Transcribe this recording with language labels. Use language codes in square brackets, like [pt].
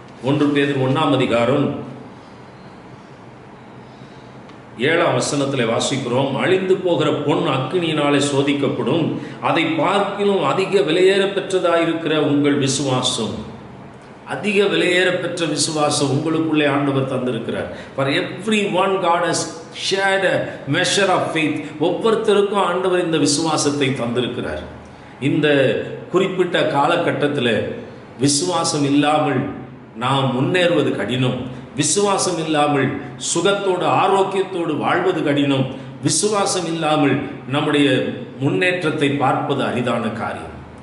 [ta] 1 பேதுரு 1ஆம் அதிகாரம் 7ஆம் வசனத்தில் வாசிக்கிறோம். அழிந்து போகிற பொன் அக்கினியினாலே சோதிக்கப்படும், அதை பார்க்கிலும் அதிக விலையேற பெற்றதாயிருக்கிற உங்கள் விசுவாசம், அதிக விலையேற பெற்ற விசுவாசம் உங்களுக்குள்ளே ஆண்டவர் தந்திருக்கிறார். [en] For everyone God has shared a measure of faith. [ta] ஒவ்வொருத்தருக்கும் ஆண்டவர் இந்த விசுவாசத்தை தந்திருக்கிறார். இந்த குறிப்பிட்ட காலகட்டத்தில் விசுவாசம் இல்லாமல் நாம் முன்னேறுவது கடினம். விசுவாசம் இல்லாமல் சுகத்தோடு ஆரோக்கியத்தோடு வாழ்வது கடினம். விசுவாசம் இல்லாமல் நம்முடைய முன்னேற்றத்தை பார்ப்பது அரிதான காரியம்.